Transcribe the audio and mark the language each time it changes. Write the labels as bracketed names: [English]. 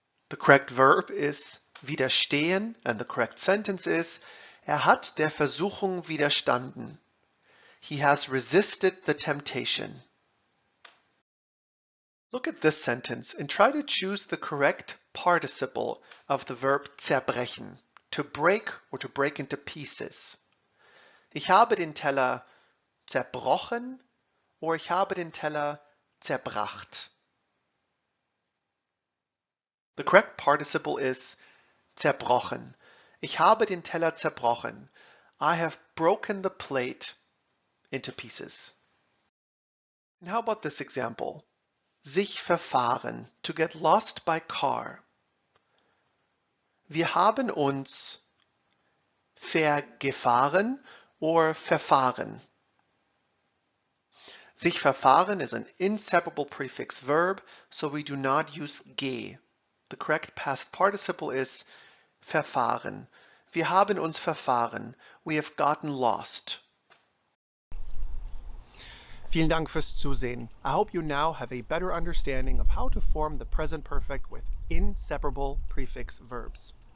[English] The correct verb is widerstehen, and the correct sentence is, [German] hat der Versuchung widerstanden. [English] He has resisted the temptation. Look at this sentence and try to choose the correct participle of the verb zerbrechen, to break or to break into pieces. [German] Ich habe den Teller zerbrochen or ich habe den Teller zerbracht. [English] The correct participle is zerbrochen. [German] Ich habe den Teller zerbrochen. [English] I have broken the plate into pieces. And how about this example? Sich verfahren, to get lost by car. [German] Wir haben uns vergefahren or verfahren. [English] Sich verfahren is an inseparable prefix verb, so we do not use ge. The correct past participle is verfahren. [German] Wir haben uns verfahren. [English] We have gotten lost. [German] Vielen Dank fürs Zusehen. [English] I hope you now have a better understanding of how to form the present perfect with inseparable prefix verbs.